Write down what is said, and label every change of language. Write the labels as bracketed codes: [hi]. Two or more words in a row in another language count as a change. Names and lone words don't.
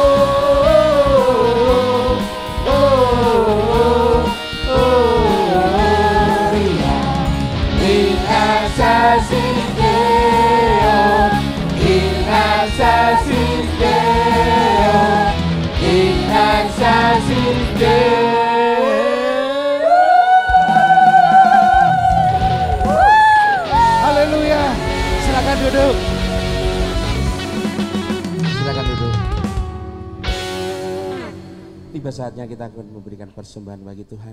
[la] Gloria in excelsis Deo, in excelsis Deo, in excelsis Deo. [id] Haleluya. Silakan duduk. Silakan duduk. Tiba saatnya kita akan memberikan persembahan bagi Tuhan.